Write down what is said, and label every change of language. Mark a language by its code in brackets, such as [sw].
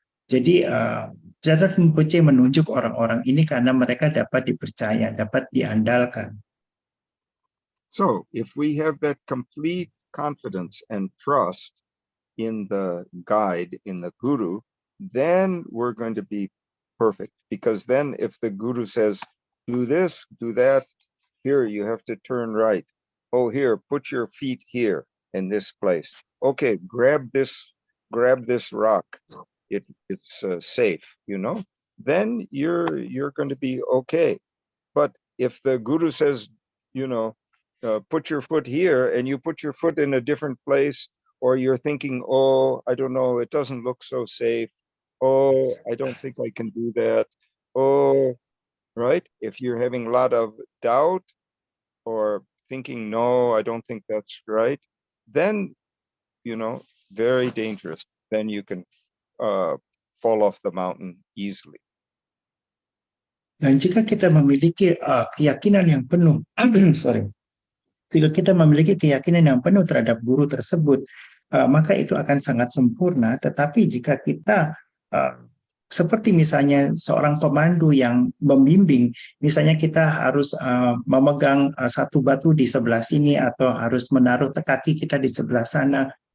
[id] Jadi Chatra Rinpoche menunjuk orang-orang ini karena mereka dapat dipercaya, dapat diandalkan. [en] So if we have that complete confidence and trust in the guide, in the guru, then we're going to be perfect. Because then if the guru says, do this, do that, here you have to turn right. Oh, here, put your feet here in this place. Okay, grab this rock. It's safe, you know. Then you're going to be okay. But if the guru says, you know, put your foot here, and you put your foot in a different place, or you're thinking, oh, I don't know, it doesn't look so safe. Oh, I don't think I can do that. Oh, right? If you're having a lot of doubt or thinking, no, I don't think that's right, then, you know, very dangerous. Then you can fall off the mountain easily. [id] Dan jika kita memiliki keyakinan yang penuh, jika kita memiliki keyakinan yang penuh terhadap guru tersebut, maka itu akan sangat sempurna. Tetapi jika kita seperti misalnya seorang pemandu yang membimbing, misalnya kita harus memegang satu batu di sebelah sini atau harus menaruh kaki kita di sebelah sana.